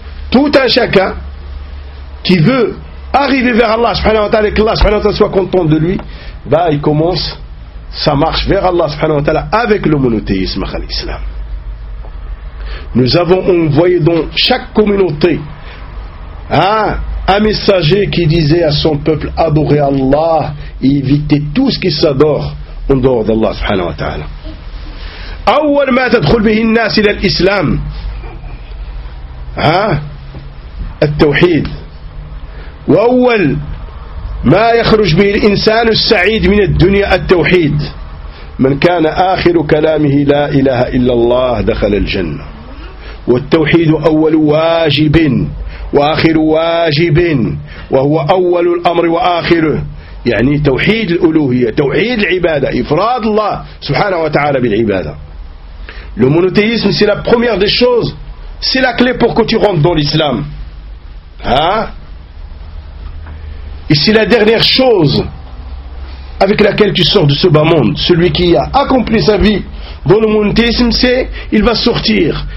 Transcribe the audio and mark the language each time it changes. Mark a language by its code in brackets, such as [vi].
[fr] Tout un chacun qui veut arriver vers Allah [ar] subhanahu wa ta'ala [fr] et que Allah subhanahu wa ta'ala soit content de lui, il commence sa marche vers Allah subhanahu wa ta'ala avec le monothéisme à l'islam. Nous avons envoyé dans chaque communauté un messager qui disait à son peuple adorez Allah et évitez tout ce qui s'adore en dehors d'Allah [ar] subhanahu wa ta'ala. Awwal ma tadkhul bihi an-nas ila al-islam at-tawhid wa awwal ما يخرج به الإنسان السعيد من الدنيا التوحيد من كان آخر كلامه لا إله إلا الله دخل الجنة والتوحيد أول واجب وآخر واجب وهو أول الأمر وآخره يعني توحيد الألوهية توحيد العبادة إفراد الله سبحانه وتعالى بالعبادة. [fr] Le monothéisme, c'est la première des choses, c'est la clé pour que tu rentres dans l'islam. Hein? Et c'est la dernière chose avec laquelle tu sors de ce bas monde. Celui qui a accompli sa vie dans le monothéisme, c'est, il va sortir.